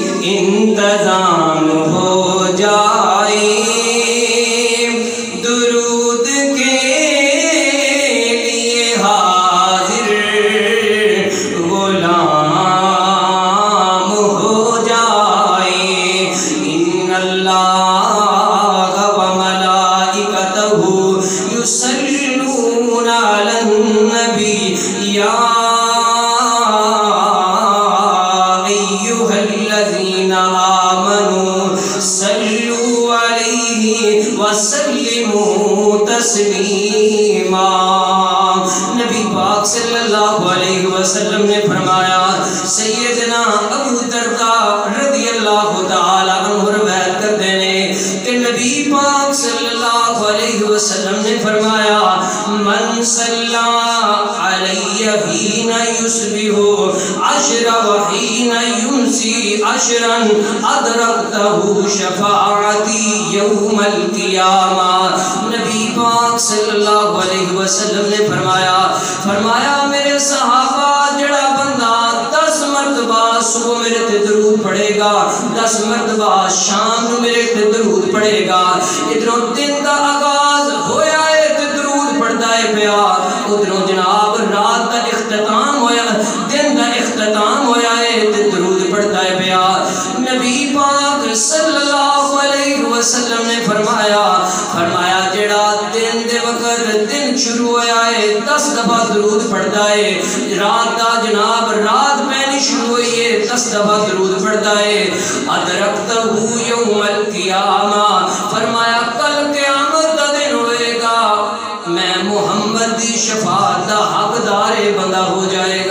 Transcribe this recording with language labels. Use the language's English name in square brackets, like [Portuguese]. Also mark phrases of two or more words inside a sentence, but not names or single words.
[Urdu] انتظام ہو جائے درود کے لیے حاضر غلام ہو جائے. [Arabic] إن الله وملائكته يصلون على النبي يا تسليما. [Urdu] نبی پاک [Arabic] صلى الله عليه وسلم [Urdu] نے فرمایا، سیدنا ابو درداء [Arabic] رضي الله تعالى عنه [Urdu] روایت کرتے ہیں کہ نبی پاک [Arabic] صلى الله عليه وسلم [Urdu] نے فرمایا, [Arabic] من صلى علي حين يصبح عشرا وحين يمسي عشرا أدركته شفاعتي يوم القيامة. [Punjabi] نبی پاک [Arabic] صلى الله عليه وسلم [Punjabi] نے فرمایا میرے صحابہ جیہڑا بندہ 10 مرتبہ صبح میرے تے درود پڑھے گا، 10 مرتبہ شام کو میرے تے درود پڑھے گا. ادھروں دن کا آغاز ہویا ہے تے درود پڑھدا ہے پیا، ادھروں جناب رات کا اختتام ہویا، دن کا اختتام ہویا ہے تے درود پڑھدا ہے پیا. نبی پاک [Arabic] صلى الله عليه وسلم [Punjabi] نے فرمایا جیہڑا دن دے وقت دن شروع ہویا ہے 10 دفعہ درود پڑھدا ہے، رات دا جناب رات پہلی شروع ہوئی ہے 10 دفعہ درود پڑھدا ہے. [Arabic] أدركته يوم القيامة, [Punjabi] فرمایا کل قیامت دا دن ہوئے گا، میں محمد دی شفاعت دا حقدار بندہ ہو جائے گا.